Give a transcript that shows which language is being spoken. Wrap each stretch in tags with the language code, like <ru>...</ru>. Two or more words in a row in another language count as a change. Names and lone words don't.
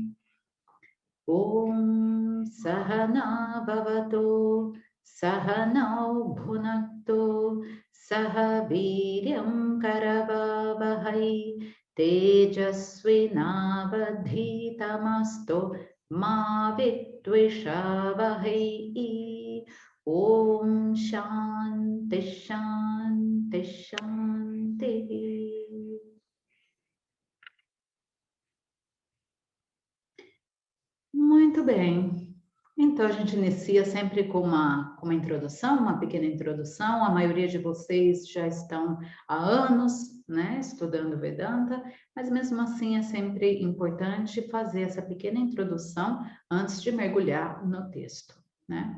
<sa>ॐ सहना भवतु सहनौ भुनक्तु सह वीर्यं करवावहै तेजस्विनावधीतमस्तु मा विद्विषावहै ॐ शान्ति शान्ति शान्तिः.</sa> <pt>Muito bem. Então, a gente inicia sempre com uma introdução, uma pequena introdução. A maioria de vocês já estão há anos, né, estudando Vedanta, mas mesmo assim é sempre importante fazer essa pequena introdução antes de mergulhar no texto, né?</pt>